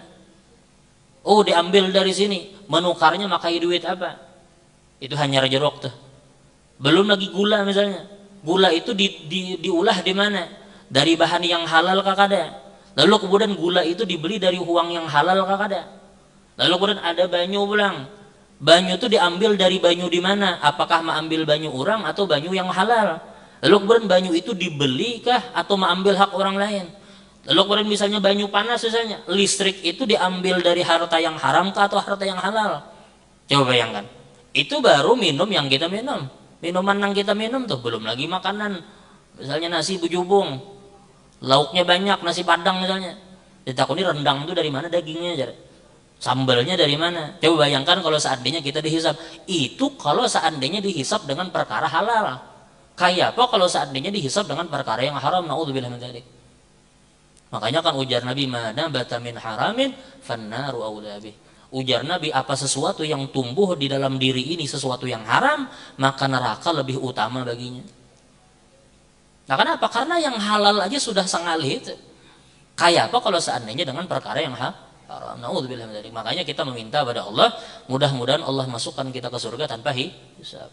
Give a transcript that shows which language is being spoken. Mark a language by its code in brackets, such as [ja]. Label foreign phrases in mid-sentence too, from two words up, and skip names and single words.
[id] Oh, diambil dari sini. Menukarnya makai duit apa? Itu hanya jeruk tuh. Belum lagi gula misalnya. Gula itu diolah di mana? Dari bahan yang halal kah kada? Lalu kemudian gula itu dibeli dari uang yang halal kah kada? Lalu kemudian ada banyu pulang. Banyu itu diambil dari banyu di mana? Apakah mengambil banyu orang atau banyu yang halal? Lalu kemudian banyu itu dibeli kah atau mengambil hak orang lain? Lalu kemudian misalnya banyu panas misalnya, listrik itu diambil dari harta yang haram kah atau harta yang halal? Coba bayangkan. Itu baru minum yang kita minum. Minuman yang kita minum tuh belum lagi makanan. Misalnya nasi bujubung. Lauknya banyak, nasi padang misalnya. Ditakuni rendang itu dari mana dagingnya aja. Sambalnya dari mana? Coba bayangkan kalau seandainya kita dihisap. Itu kalau seandainya dihisap dengan perkara halal. Kayak apa kalau seandainya dihisap dengan perkara yang haram? [ar] نعوذ بالله من ذلك. [id] Makanya kan ujar Nabi, [ar] "من نبت من حرام فالنار أولى به." [id] Ujar Nabi, apa sesuatu yang tumbuh di dalam diri ini sesuatu yang haram, maka neraka lebih utama baginya. Nah, kenapa? Karena yang halal aja sudah sangali itu. Kayak apa kalau seandainya dengan perkara yang haram? [ar] نعوذ بالله من ذلك. [id] Makanya kita meminta pada Allah, mudah-mudahan Allah masukkan kita ke surga tanpa hisab.